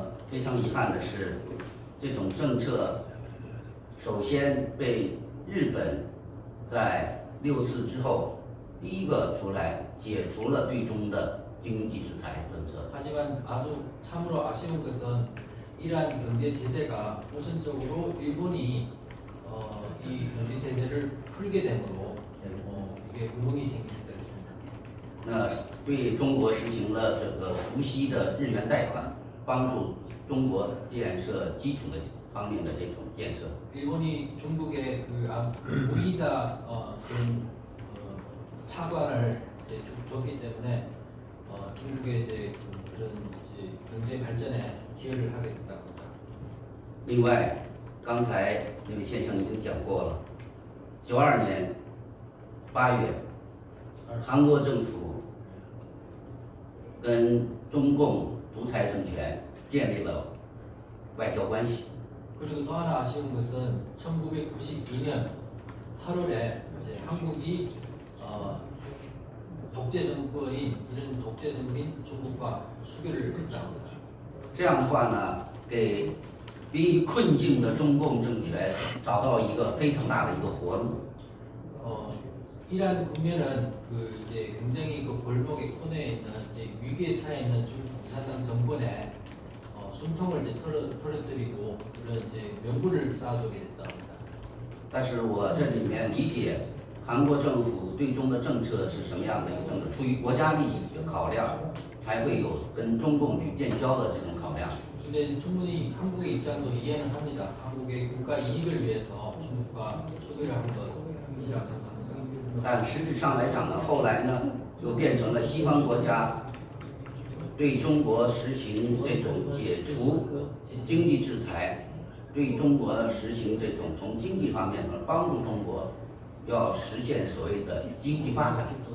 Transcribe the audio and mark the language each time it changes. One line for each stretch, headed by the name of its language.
Chinese: 非常遗憾的是，这种政策首先被日本在6·4之后第一个出来解除了对中的经济制裁政策。
Korean: 하지만 아주 참으로 아쉬운 것은 이러한 경제 제재가 우선적으로 일본이 이 경제 제재를 풀게 됨으로 이게 구멍이 생기기 시작했습니다.
Chinese: 那对中国实行了这个无息的日元贷款，帮助中国建设基础的方面的这种建设。
Korean: 일본이 중국에 그 무이자 그런 차관을 이제 줬기 때문에 중국의 이제 그런 이제 경제 발전에 기여를 하게 됐다고 합니다.
Chinese: 另外，刚才那位先生已经讲过了，92年8月，韩国政府跟中共独裁政权建立了外交关系。
Korean: 그리고 또 하나 아쉬운 것은 1992년 8월에 이제 한국이 독재 정권인 이런 독재 정권인 중국과 수교를 했다고 합니다.
Chinese: 这样的话呢，给濒于困境的中共政权找到一个非常大的一个活路。
Korean: 이러한 국면은 그 이제 굉장히 그 골목의 코너에 있는 이제 위기에 처해 있는 중국
Chinese: 共产党
Korean: 정권에 숨통을 이제 털어뜨리고 그런 이제 명분을 쌓아주게 됐다고 합니다.
Chinese: 但是我这里面理解韩国政府对中的政策是什么样的一个政策，出于国家利益的考量，才会有跟中共去建交的这种考量。
Korean: 근데 충분히 한국의 입장도 이해는 합니다. 한국의 국가 이익을 위해서 중국과 수교를 한 것이라고 생각합니다.
Chinese: 但实质上来讲呢，后来呢，就变成了西方国家对中国实行这种解除经济制裁，对中国实行这种从经济方面呢帮助中国要实现所谓的经济发展。